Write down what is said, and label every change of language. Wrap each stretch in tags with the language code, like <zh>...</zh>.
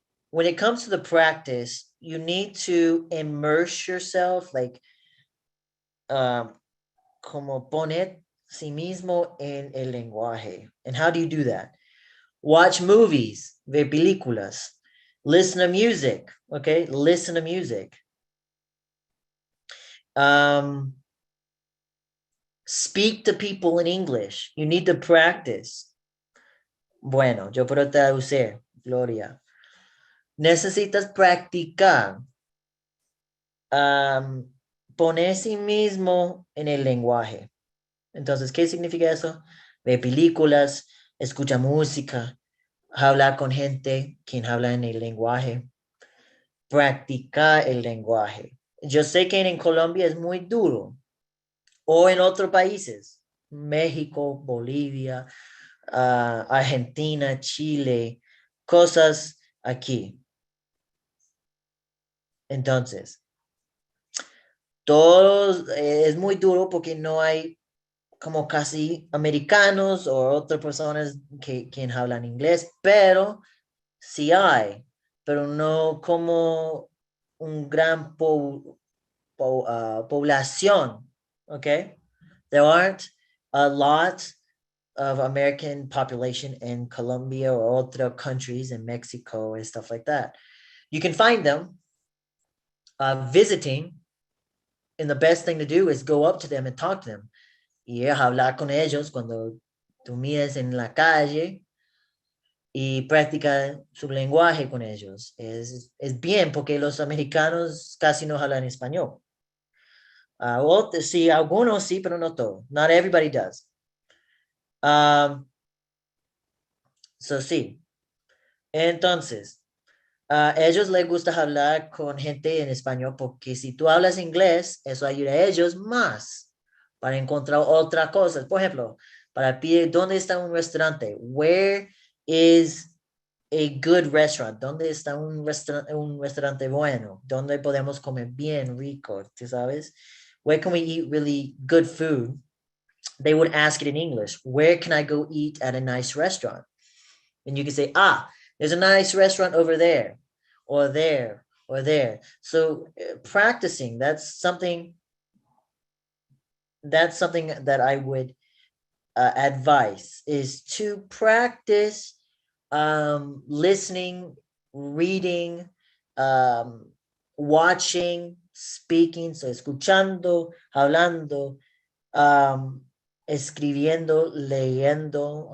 <en>when it comes to the practice, you need to immerse yourself, like,</en> <es>como poner sí mismo en el lenguaje.</es> <en>And how do you do that? Watch movies,</en> <es>ver películas,</es> <en>listen to music, okay? Listen to music. Speak to people in English. You need to practice.</en> <es>Bueno, yo puedo traducir, Gloria. Necesitas practicar. Poner sí mismo en el lenguaje. Entonces, ¿qué significa eso? Ver películas, escucha música, hablar con gente quien habla en el lenguaje, practicar el lenguaje. Yo sé que en Colombia es muy duro, o en otros países, México, Bolivia, Argentina, Chile, cosas aquí. Entonces, todos es muy duro porque no hay como casi americanos o otras personas que hablan inglés, pero sí hay, pero no como un gran población, okay?</es> <en>There aren't a lot of American population in Colombia or other countries in Mexico and stuff like that. You can find them visiting, and the best thing to do is go up to them and talk to them.</en> <es>Y hablar con ellos cuando tú mires en la calle y practicar su lenguaje con ellos. Es bien porque los americanos casi no hablan español. Sí, algunos sí, pero no todos.</es> <en>Not everybody does.</en> <es>So sí. Entonces, a ellos les gusta hablar con gente en español porque si tú hablas inglés, eso ayuda a ellos más para encontrar otras cosas. Por ejemplo, para pedir dónde está un restaurante.</es> <en>Where is a good restaurant?</en> <es>¿Dónde está un restaurante bueno? ¿Dónde podemos comer bien rico? ¿Tú sabes?</es> <en>Where can we eat really good food? They would ask it in English. Where can I go eat at a nice restaurant? And you can say, there's a nice restaurant over there, or there, or there. So practicing, that's something that I would advise, is to practice listening, reading, watching, speaking, so</en> <es>escuchando, hablando, escribiendo, leyendo.</es>